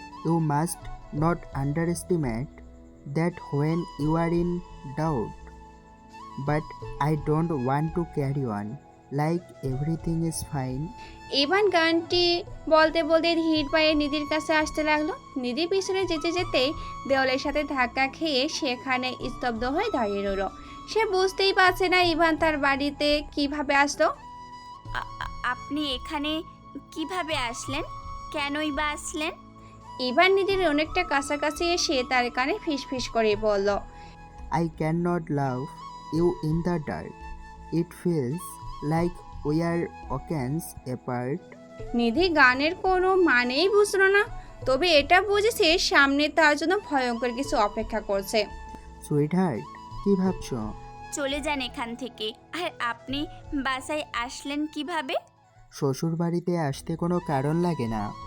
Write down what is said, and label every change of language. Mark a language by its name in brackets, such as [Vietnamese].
[English] You must not underestimate that when you are in doubt. But I don't want to carry on like everything is fine. [Bangla] Ivan গানটি বলতে বলতে ধীর পায়ে নিধির কাছে আসতে লাগলো। নিধি পিছনে যেতে যেতেই দেওয়ালের সাথে ধাক্কা খেয়ে সেখানে স্তব্ধ হয়ে দাঁড়িয়ে রইল। সে বুঝতেই পারছে না ইভান তার বাড়িতে কিভাবে আসলো। আপনি এখানে কিভাবে আসলেন? কেনই বা আসলেন? ইভান নিধির অনেকটা কাছাকাছি এসে তার কানে ফিসফিস করে বলল, [English] I cannot love you in the dark. It feels like we are oceans apart. [Bangla] নিধি গানের কোনো মানেই বুঝলো না, তবে এটা বুঝেছে সামনে তার জন্য ভয়ঙ্কর কিছু অপেক্ষা করছে। Sweetheart, কি ভাবছো? চলে যান এখান থেকে। আর আপনি বাসায় আসলেন কিভাবে? শ্বশুর বাড়িতে আসতে কোনো কারণ লাগে না।